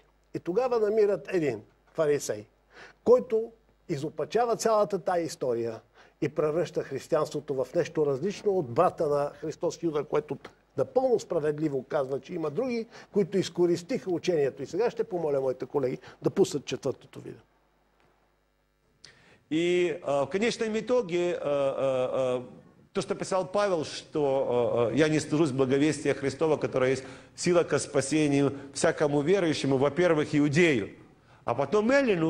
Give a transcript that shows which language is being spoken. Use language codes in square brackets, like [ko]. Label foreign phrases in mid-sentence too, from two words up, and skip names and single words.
[bg] И тогава намират един фарисей, който изопачава цялата тая история и превръща християнството в нещо различно от брата на Христос Юда, което напълно справедливо казва, че има други, които изкористиха учението. И сега ще помоля моите колеги да пуснат четвъртото видео. [ru] И в конечном итоге то, что писал Павел, что я не стыжусь благовестия Христова, которое есть сила ко спасению всякому верующему, во-первых, иудею, а потом эллину.